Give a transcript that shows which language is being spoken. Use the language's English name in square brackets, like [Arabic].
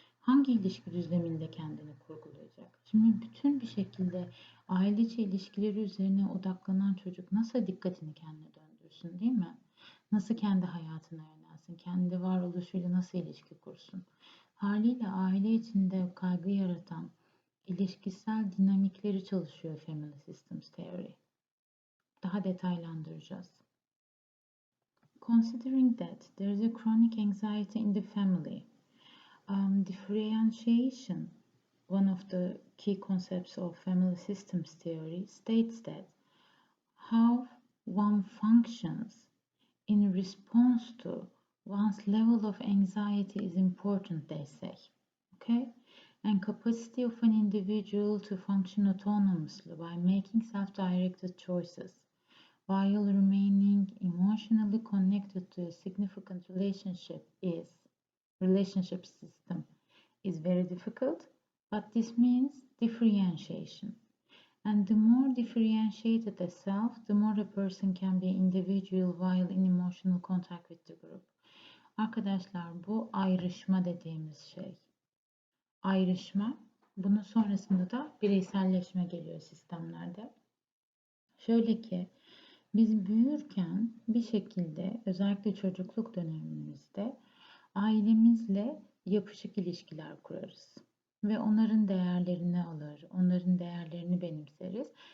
[Turkish] Hangi ilişki düzleminde kendini kurgulayacak? Şimdi bütün bir şekilde aile içi ilişkileri üzerine odaklanan çocuk nasıl dikkatini kendine döndürsün, değil mi? Nasıl kendi hayatına yönelsin, kendi varoluşuyla nasıl ilişki kursun? Haliyle aile içinde kaygı yaratan ilişkisel dinamikleri çalışıyor Family Systems Theory. Daha detaylandıracağız. [English] Considering that there is a chronic anxiety in the family, differentiation, one of the key concepts of family systems theory, states that how one functions in response to one's level of anxiety is important, they say. Okay? And capacity of an individual to function autonomously by making self-directed choices while remaining emotionally connected connected to a significant relationship system is very difficult, but this means differentiation. And the more differentiated a self, the more a person can be individual while in emotional contact with the group. [Turkish] Arkadaşlar bu ayrışma dediğimiz şey. Ayrışma, bunun sonrasında da bireyselleşme geliyor sistemlerde. Şöyle ki biz büyürken bir şekilde özellikle çocukluk dönemimizde ailemizle yapışık ilişkiler kurarız ve onların değerlerini alır, onların değerlerini benimseriz.